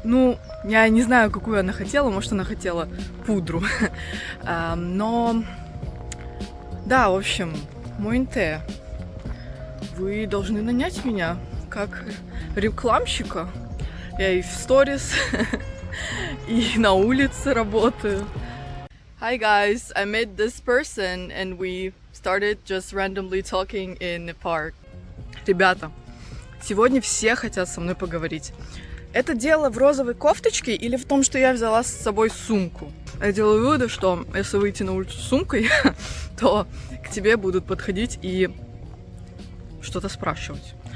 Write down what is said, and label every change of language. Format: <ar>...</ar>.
<ru>Ну, я не знаю, какую она хотела, может, она хотела пудру. Но, да, в общем, Mointe, вы должны нанять меня как рекламщика. Я и в сторис, и на улице работаю.</ru> <en>Hi guys, I met this person and we started just randomly talking in the park.</en> <ru>Ребята, сегодня все хотят со мной поговорить. Это дело в розовой кофточке или в том, что я взяла с собой сумку? Я делаю выводы, что если выйти на улицу с сумкой, то к тебе будут подходить и что-то спрашивать.</ru>